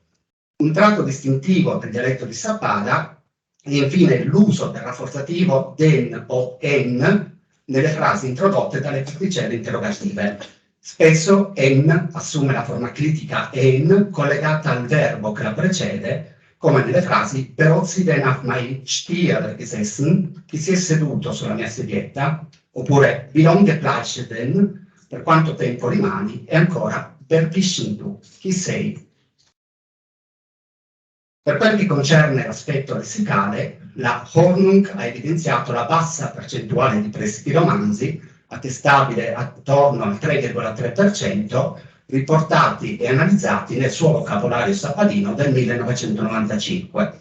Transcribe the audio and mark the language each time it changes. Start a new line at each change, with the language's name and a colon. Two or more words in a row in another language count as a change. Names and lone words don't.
Italian: Un tratto distintivo del dialetto di Sappada è infine l'uso del rafforzativo den o en nelle frasi introdotte dalle particelle interrogative. Spesso en assume la forma critica en collegata al verbo che la precede, come nelle frasi "Però
German: sie denn auf mein Stier gesessen",
Italian: chi si è seduto sulla mia sedietta, oppure
German: "Wie lange bleibst du denn",
Italian: per quanto tempo rimani, e ancora
German: "Wer bist du",
Italian: chi sei. Per quel che concerne l'aspetto lessicale, la Hornung ha evidenziato la bassa percentuale di prestiti romanzi, attestabile attorno al 3,3%, riportati e analizzati nel suo vocabolario sappadino del 1995.